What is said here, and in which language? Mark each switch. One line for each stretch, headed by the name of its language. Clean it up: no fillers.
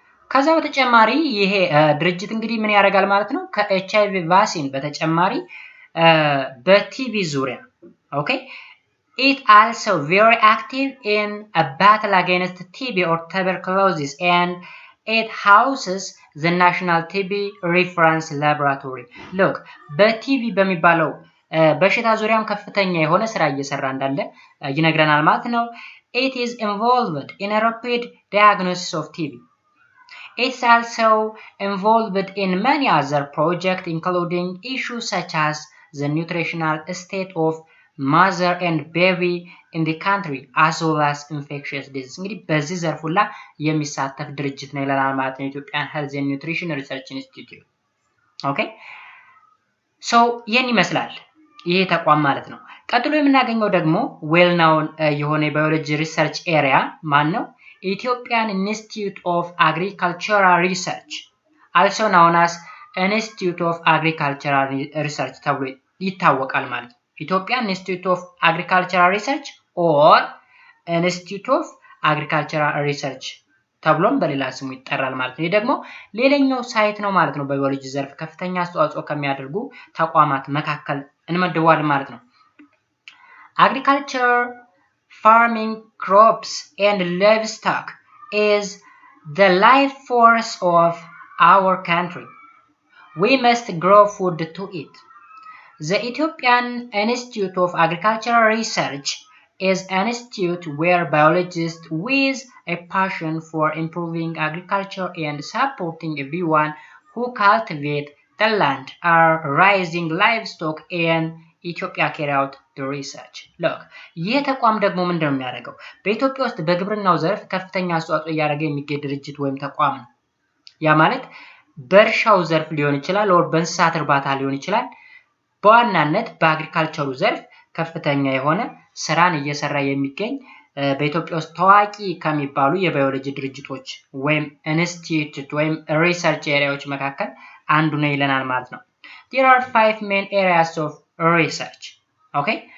Amharic: ከዛ በተጨማሪ ይሄ ድርጅት እንግዲህ ምን ያደርጋል ማለት ነው? ከኤችአይቪ ቫክሲን በተጨማሪ በቲቪ ዙሪያ okay?
English: It also very active in a battle against TB or tuberculosis, and it houses the National TB Reference Laboratory.
Amharic: Look, በቲቪ በሚባለው በሽታ ዙሪያም ከፍተኛ የሆነ ስራ እየሰራ እንዳለ ይነግረናል ማለት ነው።
English: It is involved in a rapid diagnosis of TB. It's also involved in many other projects, including issues such as the nutritional state of mother and baby in the country, as well as infectious diseases.
Amharic: እንግዲህ በዚህ ዘርፍ ሁላ የሚሳተፍ ድርጅት ነው ይላል ማለት ነው Ethiopian Health and Nutrition Research Institute. Okay? So ይሄን ይመስላል ይሄ ተቋም ማለት ነው። ቀጥሎ የምናገኘው ደግሞ ዌል ናውን የሆነ የባዮሎጂ ሪሰርች ኤሪያ ማን ነው?
English: Ethiopian Institute of Agricultural Research, also known as Institute of Agricultural Research
Amharic: ተብሎ ይታወቃል ማለት ነው።
English: Ethiopian Institute of Agricultural Research or
Amharic: Institute of Agricultural Research ተብሎም በሌላ ስሙ ይጠራል ማለት ነው። ይሄ ደግሞ ሌላኛው ሳይት ነው ማለት ነው። በባዮሎጂ ዘርፍ ከፍተኛ አስተዋጽኦ ከሚያደርጉ ተቋማት መካከል እንመድበዋለን ማለት ነው።
English: Agriculture, farming, crops and livestock is the life force of our country. We must grow food to eat. The Ethiopian Institute of Agricultural Research is an institute where biologists with a passion for improving agriculture and supporting everyone who cultivate the land are raising livestock and Ethiopia carry out the research.
Amharic: Look, ይህ ተቋም ደግሞ ምንድነው የሚያደርገው? በኢትዮጵያ ውስጥ በግብርናው ዘርፍ ከፍተኛ አስተዋጽኦ እያደረገ የሚገኝ ድርጅት ወይም ተቋም ነው። ያ ማለት በእርሻው ዘርፍ ሊሆን ይችላል or በእንስሳት እርባታ ሊሆን ይችላል። በዋናነት በአግሪካልቸሩ ዘርፍ ከፍተኛ የሆነ ስራን እየሰራ የሚገኝ በኢትዮጵያ ውስጥ ታዋቂ ከሚባሉ የባዮሎጂ ድርጅቶች ወይም ኢንስቲትዩት ወይም ሪሰርች ኤሪያዎች መካከል አንዱ ነው ይለናል ማለት ነው።
English: There are 5 main areas of research.
Amharic: Okay?